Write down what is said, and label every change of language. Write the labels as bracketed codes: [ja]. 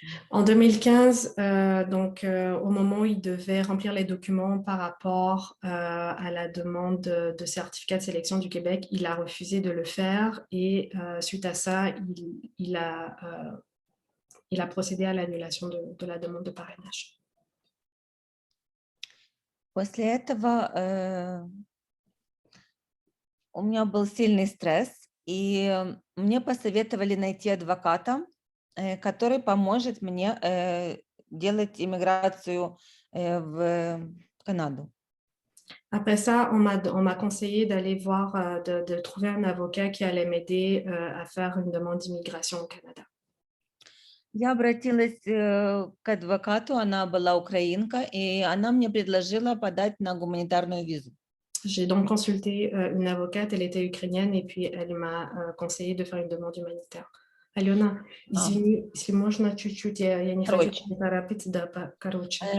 [fr] En 2015, au moment où il devait remplir les documents par rapport à la demande de certificat de sélection du Québec, il a refusé de le faire et suite à ça, il a procédé à l'annulation de la demande de parrainage. [ru] После этого у меня был сильный стресс, и мне посоветовали найти адвоката, который поможет мне делать иммиграцию в Канаду. [fr] Après ça, on m'a conseillé d'aller voir, de trouver un avocat qui allait m'aider à faire une demande d'immigration au Canada. [ru] Я обратилась к адвокату, она была украинка, и она мне предложила подать на гуманитарную визу. [fr] J'ai donc consulté une avocate, elle était ukrainienne, et puis elle m'a conseillé de faire une demande humanitaire. [ru] Алена, извини, если можно чуть-чуть, я не хочу торопиться, да, короче.